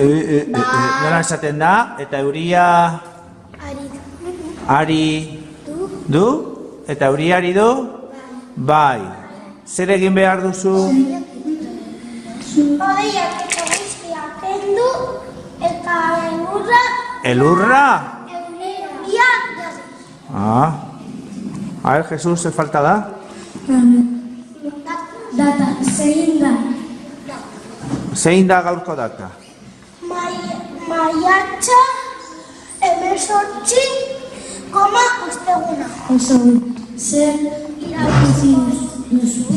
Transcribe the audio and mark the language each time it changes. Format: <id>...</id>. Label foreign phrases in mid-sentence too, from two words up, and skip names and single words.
<eu>nola esaten da? Eta euria... Ari... Du? Eta euriari du? Bai. Zer egin behar duzu? Odeiak eta guztia kendu eta elurra... Elurra? Euria...</eu> <es>A ver, Jesús, ¿se falta da?</es> <eu>Data, zein da? Zein da gaurko data? Maiatxa, 18, osteguna. Oso, zer irakurri duzu?</eu>